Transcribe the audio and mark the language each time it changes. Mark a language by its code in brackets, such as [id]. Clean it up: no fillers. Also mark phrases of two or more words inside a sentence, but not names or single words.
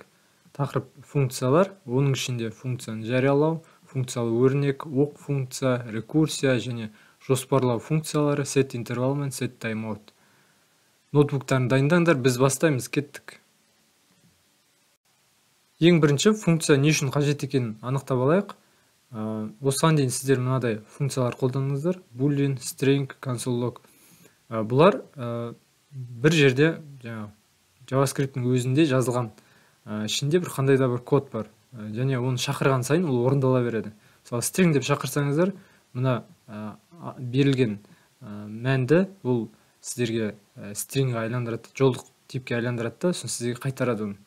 [kk] Тақырып функциялар, оның ішінде функцияны жариялау, функциялы өрнек, оқ функция, рекурсия және жоспарлау функциялары, set интервал мен [en] set timeout. [kk] Ноутбуктарын дайындаңдар, біз бастаймыз, кеттік. Ең бірінші функция не үшін қажет екенін анықтап алайық. Осыған дейін сіздер мынадай функциялар қолданыңыздар: [en] boolean, string, console log. [kk] Бұлар бір жерде JavaScript-ің өзінде жазылған, ішінде бір қандай да бір код бар, және оны шақырған сайын ол орындала береді. Мысалы, string деп шақырсаңыздар, мына берілген мәнді ол сіздерге string-ға айландырады, жолдық типке айландырады да, сосын сізге қайтарады оны.